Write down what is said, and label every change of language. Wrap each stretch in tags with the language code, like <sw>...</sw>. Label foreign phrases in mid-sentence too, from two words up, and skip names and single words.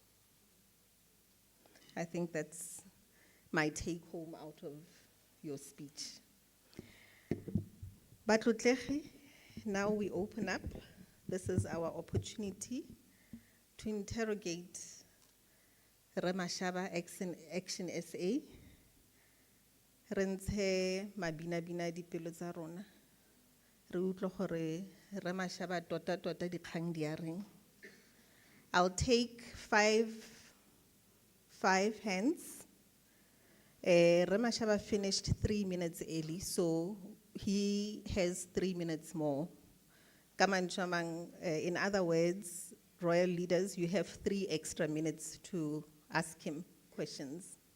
<en>I think that's my take home out of your speech. But now we open up. This is our opportunity to interrogate Remashaba Action SA.</en> <tn>Rentshe mabina dipelo tsa rona. Re utlwa gore Remashaba tota dikgang di a reng.</tn> <en>I'll take five hands. Remashaba finished 3 minutes early, so he has 3 minutes more. In other words, royal leaders, you have 3 extra minutes to ask him questions.</en>